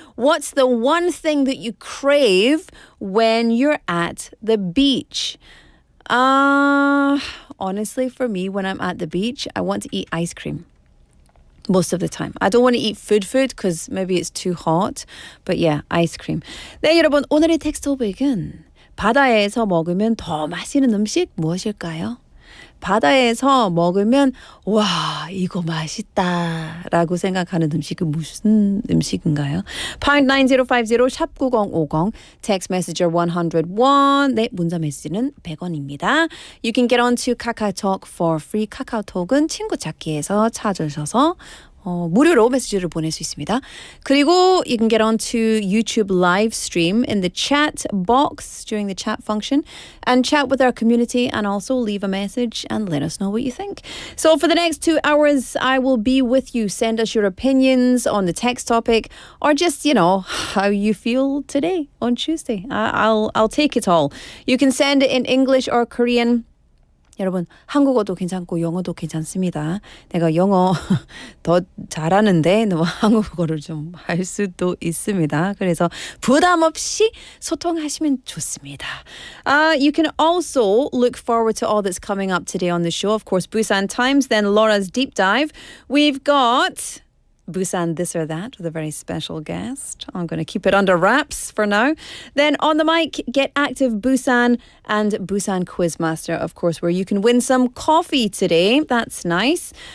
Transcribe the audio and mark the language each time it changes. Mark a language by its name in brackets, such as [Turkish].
[English] What's the one thing that you crave when you're at the beach? Honestly, for me, when I'm at the beach, I want to eat ice cream. Most of the time. I don't want to eat food because maybe it's too hot. But yeah, ice cream. [Korean] 네, 여러분, 오늘의 텍스트 토픽은 바다에서 먹으면 더 맛있는 음식 무엇일까요? 바다에서 먹으면 와 이거 맛있다 라고 생각하는 음식은 무슨 음식인가요? pound 9050 샵 9050 text messenger 101 네 문자 메시지는 100원입니다. [English] You can get onto KakaoTalk for free. [Korean] 카카오톡은 친구 찾기에서 찾으셔서 무료로 메시지를 보낼 수 있습니다. 그리고 [English] you can get onto YouTube live stream in the chat box during the chat function and chat with our community and also leave a message and let us know what you think. So for the next 2 hours, I will be with you. Send us your opinions on the text topic or just, you know, how you feel today on Tuesday. I'll take it all. You can send it in English or Korean. [Korean] 여러분 한국어도 괜찮고 영어도 괜찮습니다. 내가 영어 더 잘하는데 너무 한국어를 좀 할 수도 있습니다. 그래서 부담 없이 소통하시면 좋습니다. [English] You can also look forward to all that's coming up today on the show. Of course, Busan Times, then Laura's Deep Dive. We've got Busan This or That with a very special guest. I'm going to keep it under wraps for now. Then on the mic, Get Active Busan and Busan Quizmaster, of course, where you can win some coffee today. That's nice.